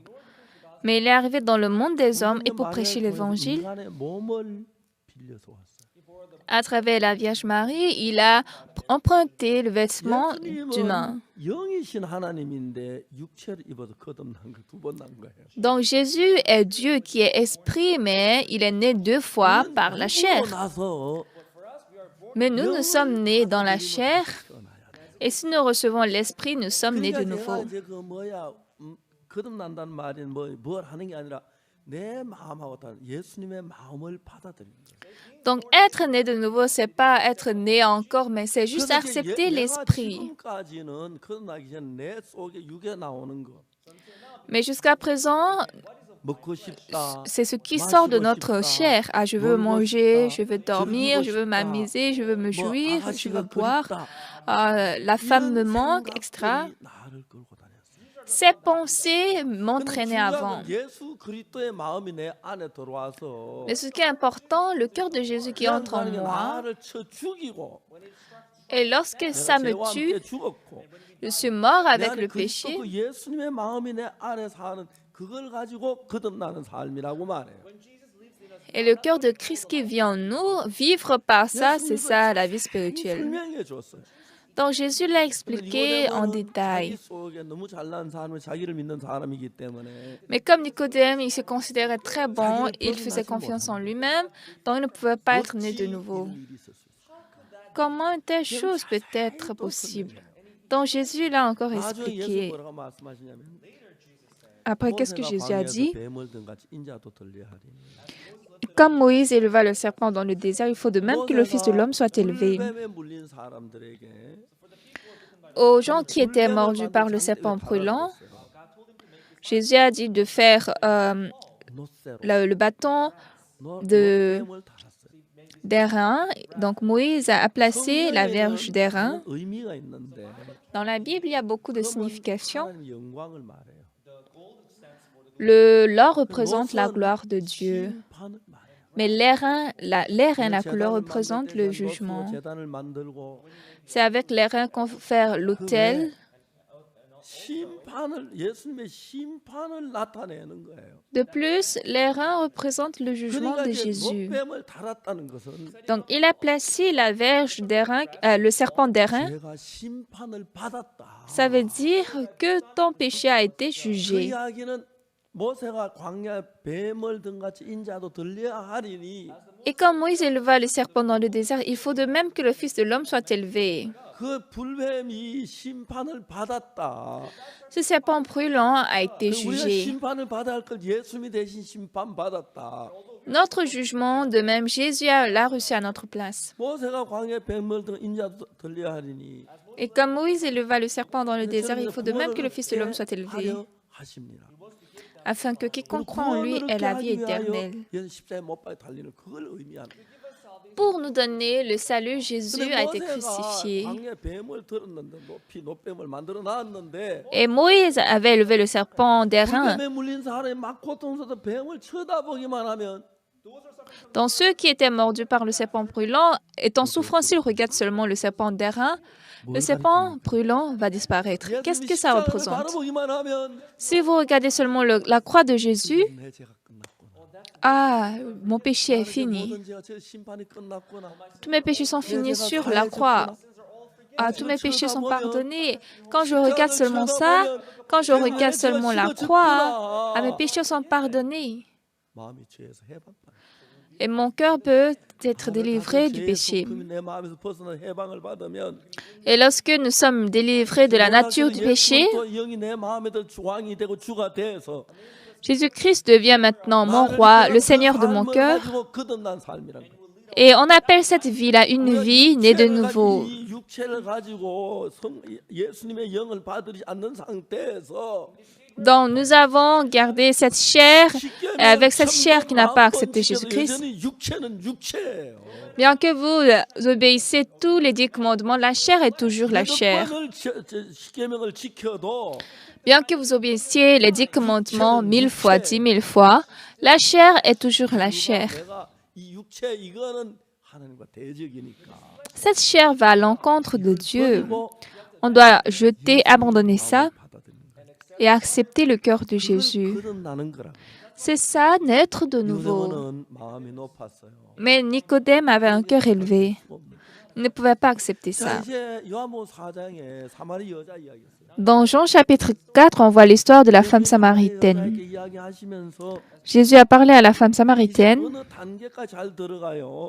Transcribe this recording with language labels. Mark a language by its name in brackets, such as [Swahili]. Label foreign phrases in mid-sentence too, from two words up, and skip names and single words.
[French] Mais il est arrivé dans le monde des hommes et pour prêcher l'évangile, [Korean] 인간의 몸을 빌려서 왔어요. [French] à travers la Vierge Marie, il a emprunté le vêtement d'humain. [Korean] 예수님은 영이신 하나님인데 육체를 입어서 거듭난 거 두 번 난 거예요. [French] Donc Jésus est Dieu qui est esprit, mais il est né deux fois par la chair. [Korean] 나서 [French] Mais nous, nous sommes nés dans la chair, et si nous recevons l'esprit, nous sommes nés de [Korean] 그러니까 제가 [French] nouveau. [Korean] 이제 그 뭐야 거듭난다는 말이 뭘 하는 게 아니라 내 마음하고 다른 예수님의 마음을 받아들이는 거예요. [French] Donc être né de nouveau, c'est pas être né encore, mais c'est juste [Korean] 그래서 이제 [French] accepter [Korean] 내가 [French] l'esprit. [Korean] 지금까지는 거듭나기 전 내 속에 육에 나오는 거 [French] Mais jusqu'à présent, [Korean] 먹고 싶다. [French] c'est ce qui sort de notre chair. Ah, je veux manger, je veux dormir, je veux m'amuser, je veux me [Korean] 뭐 [French] jouir, je veux [Korean] 아가씨가 [French] boire. [Korean] 그립다. [French] Ah, la femme me manque, etc. [Korean] 생각들이 나를 끌고 다녔어요. [French] Ces pensées [Korean] 근데 [French] m'entraînaient avant. [Korean] 중요한 건 예수 그리스도의 마음이 내 안에 들어와서 [French] Mais ce qui est important, le cœur de Jésus qui entre en [Korean] 하나님이 [French] moi, [Korean] 나를 쳐 죽이고 [French] Et lorsque ça me [Korean] 죄와 [French] tue, [Korean] 함께 죽었고 [French] je suis mort [Korean] 내 [French] avec [Korean] 안에 [French] le [Korean] 그리스도 [French] péché. [Korean] 그 예수님의 마음이 내 안에 사는 그걸 가지고 거듭나는 삶이라고 말해요. [French] Et le cœur de Christ qui vit en nous, vivre par ça, c'est ça la vie [Korean] 잘 [French] spirituelle. [Korean] 설명해 줬어요. [French] Donc Jésus l'a [Korean] 근데 [French] expliqué en [Korean] 니고데모는 자기 [French] détail. [Korean] 속에 너무 잘난 사람이 자기를 믿는 사람이기 때문에 [French] Mais comme Nicodème, il se considérait très bon, il faisait confiance en lui-même, donc il ne pouvait pas être né de [Korean] 어찌 [French] nouveau. [Korean] 이런 일이 있을 수 있을까? [French] Comment une telle chose peut être possible? Donc Jésus l'a encore [Korean] 나중에 예수 [French] expliqué. [Korean] 뭐라고 말씀하시냐면 [French] Après, qu'est-ce que [Korean] 모세가 [French] Jésus a [Korean] 광야에서 [French] dit? [Korean] 뱀을 든 같이 인자도 들려하리니 [French] Comme Moïse éleva le serpent dans le désert, il faut de même que le Fils de l'homme soit élevé. [Korean] 불뱀에 물린 사람들에게 [French] Aux gens qui étaient mordus par le serpent brûlant, Jésus a dit de faire [Korean] 노쇠로 [French] le bâton [Korean] 노뱀을 달았어요. [French] d'airain. Donc Moïse a placé la verge d'airain. [Korean] 그런 의미가 있는데 [French] Dans la Bible, il y a beaucoup de [Korean] 그건 [French] significations. [Korean] 하나님의 영광을 말해요. [French] L'or représente la gloire de Dieu. [Korean] 심판을 말해요. [French] Mais l'airain, la couleur représente le jugement. [Korean] 재단을 만들고 [French] C'est avec l'airain qu'on fait l'autel. [Korean] 심판을 예수님의 심판을 나타내는 거예요. [French] De plus, l'airain représente le jugement [Korean] 그러니까 [French] de [Korean] 이제 [French] Jésus. [Korean] 노뱀을 달았다는 것은 [French] Donc, il a placé la verge d'airain, le serpent d'airain. [Korean] 제가 심판을 받았다. [French] Ça veut dire que ton péché a été [Korean] 그 [French] jugé. [Korean] 이야기는 모세가 광야에 뱀을 든 같이 인자도 들려야 하리니 [French] Et quand Moïse éleva le serpent dans le désert, il faut de même que le Fils de l'homme soit élevé. [Korean] 그 불뱀이 심판을 받았다. [French] Ce serpent brûlant a été [Korean] 우리가 [French] jugé. [Korean] 심판을 받아야 할 걸 예수님이 대신 심판 받았다. [French] Notre jugement, de même, Jésus l'a reçu à notre place. [Korean] 모세가 광야에 뱀을 든 인자도 들려야 하리니 [French] Et comme Moïse éleva le serpent dans le désert, il faut de même que le Fils de l'homme soit élevé, [Korean] 하려 하십니다. [French] afin que quiconque croit en lui ait la vie éternelle. [Korean] 십자가에 못 박혀 달리는 그걸 의미하는 거예요. [French] Pour nous donner le salut, Jésus [Korean] 근데 [French] a été [Korean] 모세가 [French] crucifié. [Korean] 광야에 뱀을 들었는데 노뱀을 만들어 놨는데 [French] Et Moïse avait élevé le serpent d'airain. [Korean] 불뱀에 물린 사람이 막 고통스러워 뱀을 쳐다보기만 하면 [French] Dans ceux qui étaient mordus par le serpent brûlant, étant souffrants, s'ils regardent seulement le serpent d'airain, le serpent brûlant va disparaître. Qu'est-ce que ça représente? [Korean] 바라보기만 하면 [French] Si vous regardez seulement la croix de Jésus, [Korean] 내 죄가 끝났구나. [French] ah, mon péché est fini. [Korean] 모든 죄가 저 심판이 끝났구나. [French] Tous mes péchés sont finis sur la croix. Ah, tous mes péchés sont pardonnés. Quand je regarde seulement ça, quand je regarde seulement la croix, ah, mes péchés sont pardonnés. [Korean] 마음이 죄에서 해방받아. [French] Et mon cœur peut être délivré du péché. [Korean] 내 마음에서 벗어나 해방을 받으면 [French] Et lorsque nous sommes délivrés de la nature du péché, [Korean] 영이 내 마음에도 왕이 되고 주가 돼서 [French] Jésus-Christ devient maintenant mon roi, le Seigneur de mon cœur. [Korean] 거듭난 삶이란 거예요. [French] Et on appelle cette vie-là une vie née de nouveau. [Korean] 이 육체를 가지고 예수님의 영을 받지 않는 상태에서 [French] Donc nous avons gardé cette chair, et avec cette chair qui n'a pas accepté Jésus-Christ. [Korean] 여전히 육체는 육체예요. [French] Bien que vous obéissez tous les 10 commandements, la chair est toujours la chair. [Korean] 십계명을 지켜도 [French] Bien que vous obéissiez les 10 commandements 1000 fois, 10 000 fois, la chair est toujours la chair. [Korean] 내가 이 육체 이거는 하나님과 대적이니까. [French] Cette chair va à l'encontre de Dieu. [Korean] 그리고 [French] On doit jeter, abandonner ça [Korean] 받아들이는 거예요. [French] et accepter le cœur de Jésus. [Korean] 거듭나는 거라. [French] C'est ça, naître de nouveau. [Korean] 니고데모는 마음이 높았어요. [French] Mais Nicodème avait un cœur élevé. Il ne pouvait pas accepter [Korean] 자, [French] ça. [Korean] 이제 요한복음 4장에 사마리 여자 이야기였어요. [French] Dans Jean chapitre 4, on voit l'histoire de la femme samaritaine. [Korean] 이렇게 이야기하시면서 [French] Jésus a parlé à la femme samaritaine. [Korean] 어느 단계까지 잘 들어가요.